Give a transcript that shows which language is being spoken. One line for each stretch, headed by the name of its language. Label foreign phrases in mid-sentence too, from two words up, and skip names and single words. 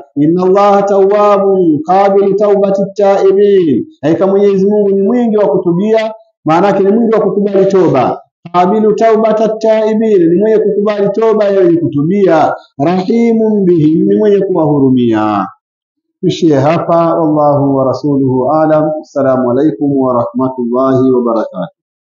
Arabic: إن الله تواب قابل توبة تائب,
Swahili: hakika Mwenyezi Mungu ni mwingi wa kutubia, maana yake ni mwingi wa kukubali toba.
Arabic: قابل توبة تائب,
Swahili: ni mwenye kukubali toba ya wenye kutubia.
Arabic: رحيم بهم,
Swahili: ni mwenye kuwahurumia. Tuishie hapa,
Arabic: والله ورسوله أعلم. السلام عليكم ورحمة الله وبركاته.